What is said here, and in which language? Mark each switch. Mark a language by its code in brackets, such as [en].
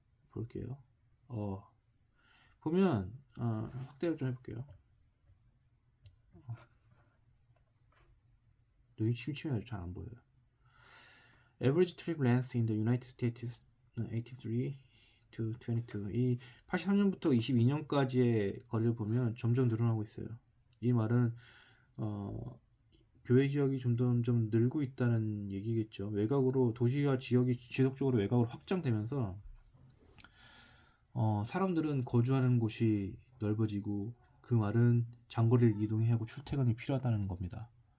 [ko] 볼게요. 보면 확대를 좀 해볼게요. 눈이 침침해서 잘 안 보여요. [en] Average trip length in the United States is 83 to 22. [ko] 이 83년부터 22년까지의 거리를 보면 점점 늘어나고 있어요. 이 말은 교외 지역이 점점 늘고 있다는 얘기겠죠. 외곽으로, 도시와 지역이 지속적으로 외곽으로 확장되면서 사람들은 거주하는 곳이 넓어지고, 그 말은 장거리를 이동해야 하고 출퇴근이 필요하다는 겁니다.